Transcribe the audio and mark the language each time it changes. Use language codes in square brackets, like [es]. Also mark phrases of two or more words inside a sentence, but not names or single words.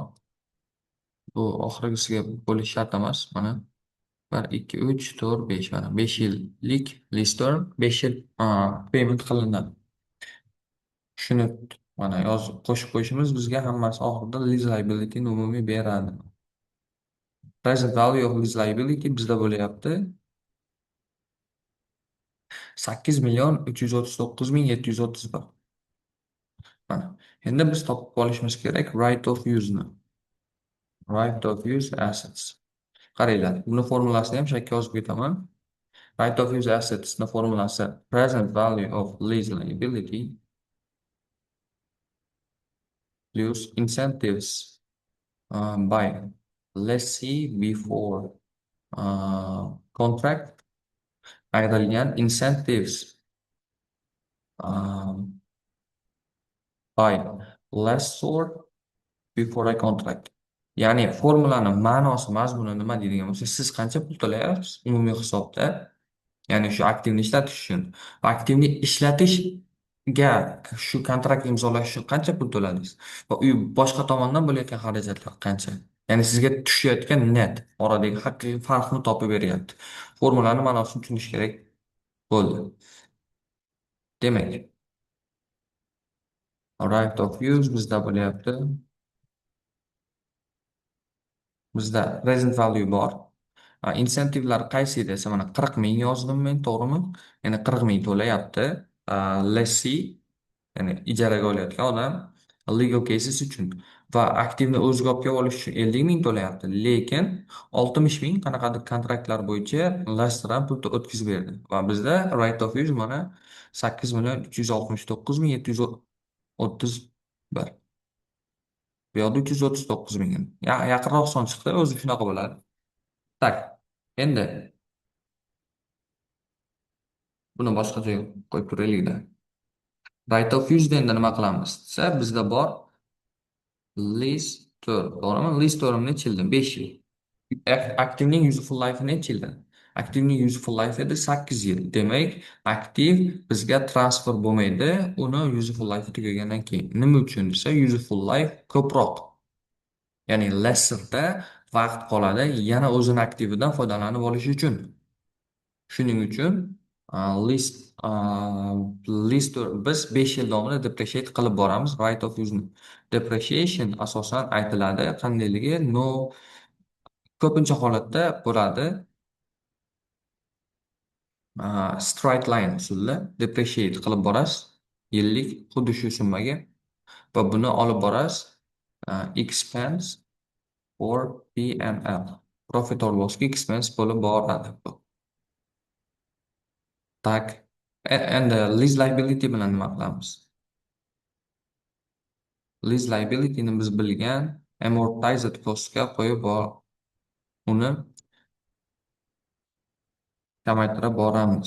[uz] Bu oxirgisiga bo'lish shart emas. Mana 1, 2, 3, 4, 5. Mana 5 yillik [en] lease term, [uz] 5 yil payment qilinadi. Shuni mana yozib qo'shib qo'yishimiz bizga hammasi oxirida [en] lease liability [uz] umumiy beradi. [en] Present value of lease liability [uz] bizda bo'lyapti 8 million 339 ming 731. Mana. Endi biz topib olishimiz kerak [en] right of use'ni. Right of use assets. [uz] Qaranglar, buni formulasini ham shakka yozib ketaman. [en] Right of use assets'ni formulasi present value of lease liability plus incentives by lessee before contract ayrilgan incentives by lessor before a contract. [uz] Ya'ni formulani ma'nosi, mazmuni nima deydigan bo'lsa, siz qancha pul to'layapsiz umumiy hisobda, ya'ni shu aktivni ishlatish uchun. Va aktivni ishlatishga shu kontrakt imzolash uchun qancha pul to'ladingiz? Va u boshqa tomondan bo'layotgan xarajatlar qancha? Ya'ni sizga tushayotgan net oradagi haqiqiy farqni topib beryapti. Formulani ma'nosini tushunish kerak bo'ldi. Demak, [en] right of use [uz] bizda bo'lyapti. Bizda [en] present value [uz] bor. Insentivlar qaysi desa, mana 40 ming yozdim men, to'g'rimi? Ya'ni 40 ming to'layapti. Lessee, ya'ni ijaraga olayotgan odam [en] legal cases [uz] uchun va aktivni o'z hisobiga olish uchun 50 ming to'layapti. Lekin 60 ming qanaqadir kontraktlar bo'yicha lastdan pul o'tkazib berdi. Va bizda [en] right of use [uz] mana 8 million 369 ming 731. Bu yoqda 339 ming. Yaqinroq son chiqdi, o'zi shunaqa bo'ladi. Tak. Endi buni boshqa joyga qo'yib turaylikda. [en] Right of use [uz] endi nima qilamiz desa, bizda bor [en] lease term, [uz] to'g'rimi? [en] Lease term [uz] necha yildan? 5 yil. Aktivning [en] useful life [uz] necha yildan? Aktivning [en] useful life [uz] edi 8 yil. Demak, aktiv bizga transfer bo'lmaydi, uni [en] useful life [uz] tugagandan keyin. Nima uchun desa, [en] useful life [uz] ko'proq, ya'ni lesserda vaqt qoladi, yana o'zini aktividan foydalanib olish uchun. Shuning uchun list biz 5 yil davomida depreciate qilib boramiz. [en] Right of use depreciation [uz] asosan aytiladi qandayligi, no, ko'pincha holatda bo'ladi. [en] Straight line [uz] usulida depreciate qilib borasiz yillik xuddi shu summaga va buni olib borasiz [en] expense or P&L, profit or lossga [uz] expense bo'lib boradi bu. Tak, endi [en] lease liability [uz] bilan nima qilamiz? [en] Lease liabilityni [uz] biz bilgan [en] amortized costga [uz] qo'yib uni kamaytirib boramiz.